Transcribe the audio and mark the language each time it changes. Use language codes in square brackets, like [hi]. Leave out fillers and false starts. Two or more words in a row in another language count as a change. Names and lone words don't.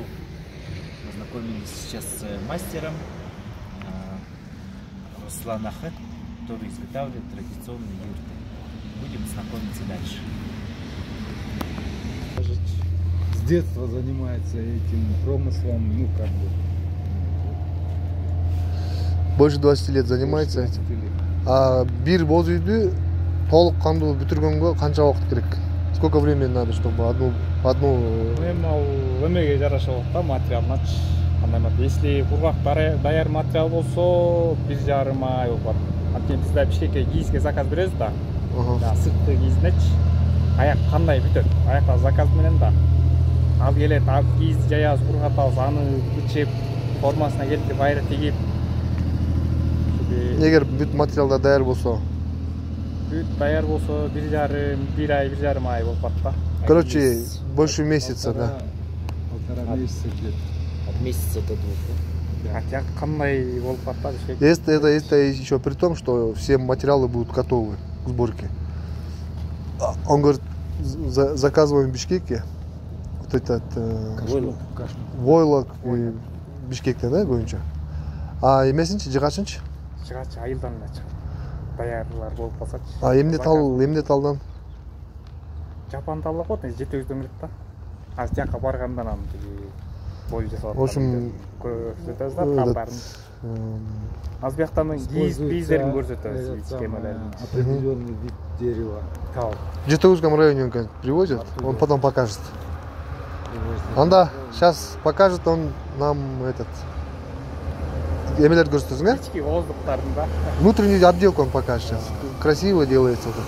[ru] Познакомились сейчас с мастером Руслан Ахет, который изготавливает традиционные юрты. Будем знакомиться дальше. С детства занимается этим промыслом, ну как бы. Больше 20 лет занимается этим. [ky] А бир боз үйдү толук кандуу бүтүргөнгө канча убакыт керек? [ru] Сколько времени надо, чтобы одну [ky] Эми ал эмеге жараша болот да, материалыначы. Если кургак даяр материал болсо 1,5 ай болот. Анткени бизде Бишкекке кийизге заказ беребиз да. Сырткы кийиздечи аяк кандай бүтөт? Аякта заказ менен да. Ал келет, ал кийизди жаябыз, кургатабыз, аны бычып, формасына келтирип, айра тигип. Эгер бүт материалдар даяр болсо? Бүт даяр болсо 1 ай, 1,5 ай болот да. [ru] Короче, больше месяца, да. Полтора месяца где-то. От месяца до 2. [ky] Хотя кандай болуп калат да. [ru] Это еще при том, что все материалы будут готовы к сборке. Он говорит, заказываем в Бишкеке вот этот войлок и [ky] Бишкекте, да, боюнча. А эмесинчи, жыгачынчы? Жыгачы айылдан эле чыгат. Даярлар болуп калсачы. А эмне талдан? Жапан талла коет, жетегизден келет да. Азыр жака баргандан аны бой жасап. [ru] В общем, [ky] көрсөтөбүз да калдарын. Аз бияктан кийиздерин көрсөтөбүз, схемаларын. [ru] Определенный вид дерева. В Жетеузском районе он привозит, он потом покажет. Он да, сейчас покажет он нам этот. [ky] Эмелер көрсөтөсүң, Ички воздуктарын да. [ru] Внутреннюю отделку он покажет сейчас. Красиво делается вот это.